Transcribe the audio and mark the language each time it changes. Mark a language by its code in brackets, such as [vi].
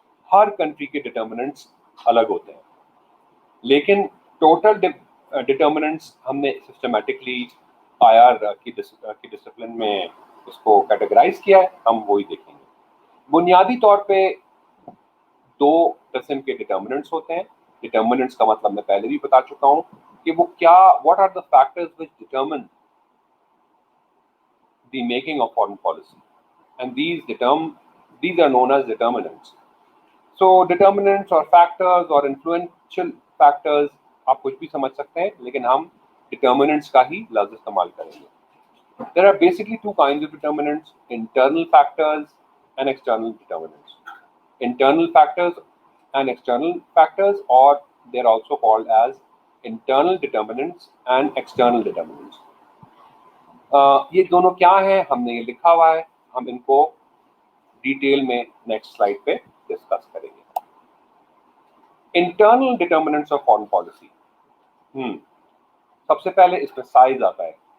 [ur] ہر country کے ڈٹرمننٹس الگ ہوتے ہیں، لیکن ٹوٹل ڈٹرمننٹس ہم نے سسٹمیٹکلی آئی کی ڈسپلن میں اس کو کیٹیگرائز کیا ہے، ہم وہی دیکھیں گے۔ بنیادی طور پہ دو قسم کے ڈٹرمننٹس ہوتے ہیں۔ ڈٹرمننٹس کا مطلب میں پہلے بھی بتا چکا ہوں کہ وہ کیا [en] what are the factors which determine the making of foreign policy, and these are known as determinants. So determinants or factors or influential factors [ur] آپ کچھ بھی سمجھ سکتے ہیں، لیکن ہم determinants کا ہی لفظ استعمال کریں گے۔ [en] There are basically two kinds of determinants: internal factors and external determinants. Internal factors and external factors, or they're also called as internal determinants and external determinants. [ur] یہ دونوں کیا ہیں ہم نے یہ لکھا ہوا ہے، ہم ان کو ڈیٹیل میں نیکسٹ سلائڈ پہ ڈسکس کریں گے۔ انٹرنل ڈٹرمننٹس آف فارن پالیسی، سب سے پہلے اس میں سائز آتا ہے۔